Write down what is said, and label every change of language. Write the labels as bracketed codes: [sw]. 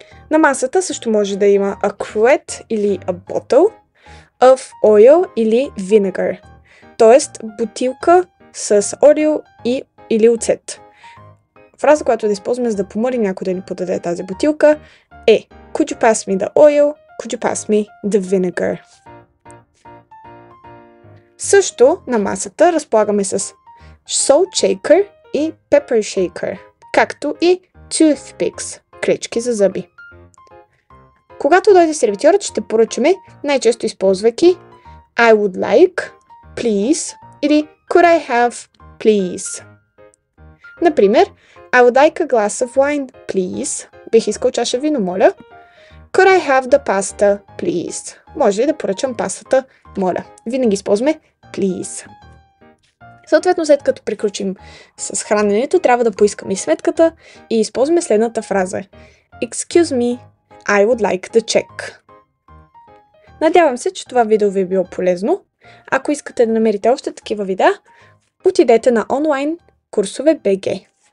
[bg] На масата също може да има a cruet или [en] a bottle of oil [bg] или vinegar, т.е. бутилка с олио или оцет. Фраза, която да използваме за да помолим някой да ни подаде тази бутилка е [en] Could you pass me the oil? Could you pass me the vinegar? [bg] Също на масата разполагаме с salt shaker и pepper shaker, както и toothpicks, клечки за зъби. Когато дойде сервитьорът, ще поръчаме, най-често използвайки [en] I would like, please [bg] или [en] Could I have, please. Например, I would like a glass of wine, please. [bg] Бих искал чаша вино, моля. [en] Could I have the pasta, please? [bg] Може ли да поръчам пастата, моля. Винаги използваме please. Съответно, след като приключим с храненето, трябва да поискаме и сметката и използваме следната фраза. [en] Excuse me, I would like the check. [bg] Надявам се, че това видео ви е било полезно. Ако искате да намерите още такива видеа, отидете на онлайн курсове BG.